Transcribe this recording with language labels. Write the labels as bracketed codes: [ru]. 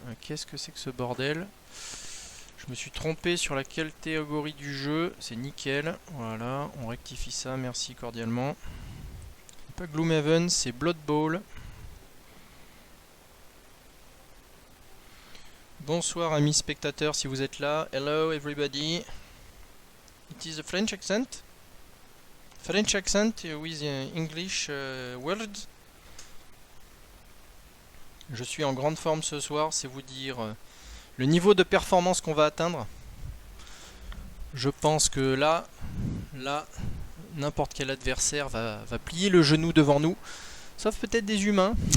[fr] Qu'est-ce que c'est que ce bordel? Je me suis trompé sur la catégorie du jeu. C'est nickel. Voilà, on rectifie ça. Merci cordialement. C'est pas Gloomhaven, c'est Blood Bowl. Bonsoir amis spectateurs si vous êtes là. [en] Hello everybody. It is a French accent. French accent with English words. [fr] Je suis en grande forme ce soir, c'est vous dire le niveau de performance qu'on va atteindre. Je pense que là, n'importe quel adversaire va plier le genou devant nous. Sauf peut-être des humains.